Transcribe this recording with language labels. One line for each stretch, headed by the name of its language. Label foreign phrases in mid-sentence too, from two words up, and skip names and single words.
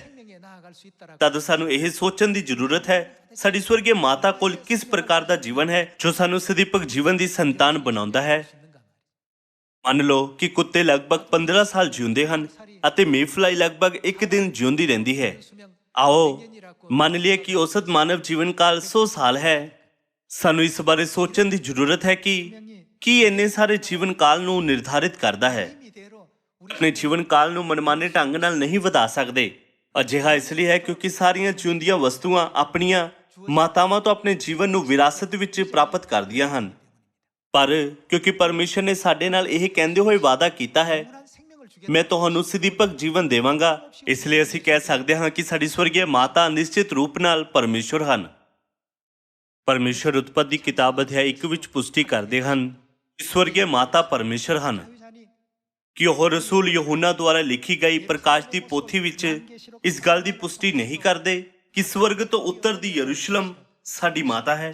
Korean: 생명에 나아갈 수 있다라고
Punjabi: ਤਦ ਸਾਨੂੰ ਇਹ ਸੋਚਣ ਦੀ ਜ਼ਰੂਰਤ ਹੈ ਸਾਡੀ ਸਵਰਗੀ ਮਾਤਾ ਕੋਲ ਕਿਸ ਪ੍ਰਕਾਰ ਦਾ ਜੀਵਨ ਹੈ ਜੋ ਸਾਨੂੰ ਸਦੀਪਕ ਜੀਵਨ ਦੀ ਸੰਤਾਨ ਬਣਾਉਂਦਾ ਹੈ।
Korean: 있는가 말이죠.
Punjabi: ਮੰਨ ਲਓ ਕਿ ਕੁੱਤੇ ਲਗਭਗ 15 ਸਾਲ ਜਿਉਂਦੇ ਹਨ ਅਤੇ ਮੇਫਲਾਈ ਲਗਭਗ 1 ਦਿਨ ਜਿਉਂਦੀ ਰਹਿੰਦੀ ਹੈ।
Korean: 수명
Punjabi: ਆਓ ਮੰਨ ਲਈਏ ਕਿ ਔਸਤ ਮਾਨਵ ਜੀਵਨ ਕਾਲ 100 ਸਾਲ ਹੈ। ਸਾਨੂੰ ਇਸ ਬਾਰੇ ਸੋਚਣ ਦੀ ਜ਼ਰੂਰਤ ਹੈ ਕਿ ਕੀ ਇੰਨੇ ਸਾਰੇ ਜੀਵਨ ਕਾਲ ਨੂੰ ਨਿਰਧਾਰਿਤ ਕਰਦਾ ਹੈ।
Korean: 의미대로 우리
Punjabi: ਆਪਣੇ ਜੀਵਨ ਕਾਲ ਨੂੰ ਮਨਮਾਨੇ ਢੰਗ ਨਾਲ ਨਹੀਂ ਵਧਾ ਸਕਦੇ। ਅਜਿਹਾ ਇਸ ਲਈ ਹੈ ਕਿਉਂਕਿ ਸਾਰੀਆਂ ਜਿਉਂਦੀਆਂ ਵਸਤੂਆਂ ਆਪਣੀਆਂ ਮਾਤਾਵਾਂ ਤੋਂ ਆਪਣੇ ਜੀਵਨ ਨੂੰ ਵਿਰਾਸਤ ਵਿੱਚ ਪ੍ਰਾਪਤ ਕਰਦੀਆਂ ਹਨ। ਪਰ ਕਿਉਂਕਿ ਪਰਮੇਸ਼ਰ ਨੇ ਸਾਡੇ ਨਾਲ ਇਹ ਕਹਿੰਦੇ ਹੋਏ ਵਾਅਦਾ ਕੀਤਾ ਹੈ,
Korean: 영원한 생명을 주겠다.
Punjabi: ਮੈਂ ਤੁਹਾਨੂੰ ਸਦੀਪਕ ਜੀਵਨ ਦੇਵਾਂਗਾ, ਇਸ ਲਈ ਅਸੀਂ ਕਹਿ ਸਕਦੇ ਹਾਂ ਕਿ ਸਾਡੀ ਸਵਰਗੀ ਮਾਤਾ ਨਿਸ਼ਚਿਤ ਰੂਪ ਨਾਲ ਪਰਮੇਸ਼ਰ ਹਨ। ਪਰਮੇਸ਼ਰ ਉਤਪਤੀ ਦੀ ਕਿਤਾਬ ਅਧਿਆਇ 1 ਵਿੱਚ ਪੁਸ਼ਟੀ ਕਰਦੇ ਹਨ ਕਿ ਸਵਰਗੀ ਮਾਤਾ ਪਰਮੇਸ਼ਰ ਹਨ।
Korean: 사유자니
Punjabi: ਕਿ ਉਹ ਰਸੂਲ ਯਹੂਨਾ ਦੁਆਰਾ ਲਿਖੀ ਗਈ ਪ੍ਰਕਾਸ਼ ਦੀ ਪੋਥੀ ਵਿੱਚ ਇਸ ਗੱਲ ਦੀ ਪੁਸ਼ਟੀ ਨਹੀਂ ਕਰਦੇ ਕਿ ਸਵਰਗ ਤੋਂ ਉੱਤਰਦੀ ਯਰੂਸ਼ਲਮ ਸਾਡੀ ਮਾਤਾ ਹੈ।